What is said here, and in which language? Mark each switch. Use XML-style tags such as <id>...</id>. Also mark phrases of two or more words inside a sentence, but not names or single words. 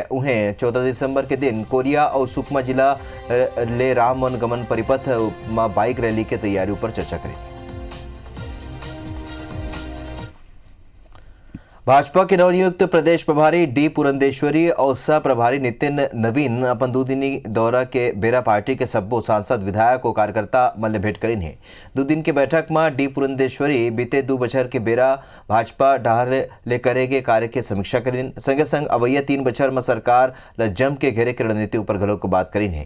<hne>उन्हें 14 दिसंबर के दिन कोरिया और सुकमा जिला ले राम वन गमन परिपथ में बाइक रैली की तैयारियों पर चर्चा करें। भाजपा के नवनियुक्त प्रदेश प्रभारी डी पुरंदेश्वरी और सह प्रभारी नितिन नवीन अपन 2 दिनी दौरा के बेरा पार्टी के सब्बो सांसद, विधायक और कार्यकर्ता मन ले भेंट करीन है। 2 दिन के बैठक में डी पुरंदेश्वरी बीते 2 बछर के बेरा भाजपा डहर ले करेगे कार्य के समीक्षा करीन। संगे संग अवैया 3 बछर में सरकार ल जम के घेरे के रणनीति ऊपर घलों को बात करीन है।</hne>